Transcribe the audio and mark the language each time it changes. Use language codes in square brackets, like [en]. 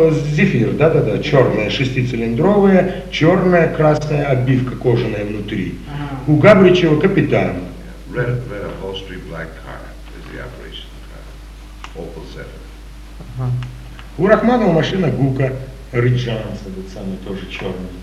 [ru] Зефир, да, черная, шестицилиндровая, черная, красная обивка кожаная внутри. [en] Uh-huh. [ru] У Габричева капитан. [en] Red upholstery black car is the operation car. Opel Zephyr. Uh-huh. [ru] У Рахманова машина Гука, Риджанс, этот самый тоже черный.